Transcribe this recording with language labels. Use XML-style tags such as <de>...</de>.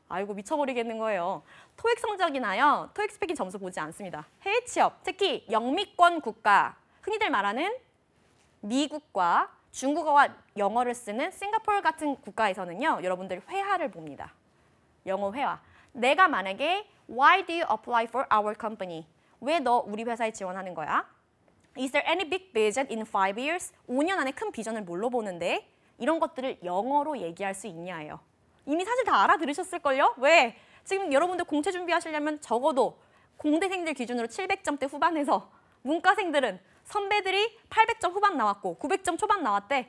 <ko>아이고 미쳐버리겠는 거예요. 토익 성적이나요. 토익 스피킹 점수 보지 않습니다. 해외 취업, 특히 영미권 국가, 흔히들 말하는 미국과 중국어와 영어를 쓰는 싱가포르 같은 국가에서는요. 여러분들 회화를 봅니다. 영어 회화. 내가 만약에</ko> <en>Why do you apply for our company?</en> <ko>왜 너 우리 회사에 지원하는 거야?</ko> <en>Is there any big vision in 5 years?</en> <ko>5년 안에 큰 비전을 뭘로 보는데? 이런 것들을 영어로 얘기할 수 있냐예요. 이미 사실 다 알아들으셨을걸요? 왜? 지금 여러분들 공채 준비하시려면 적어도 공대생들 기준으로 700점대 후반에서 문과생들은 선배들이 800점 후반 나왔고 900점 초반 나왔대.</ko>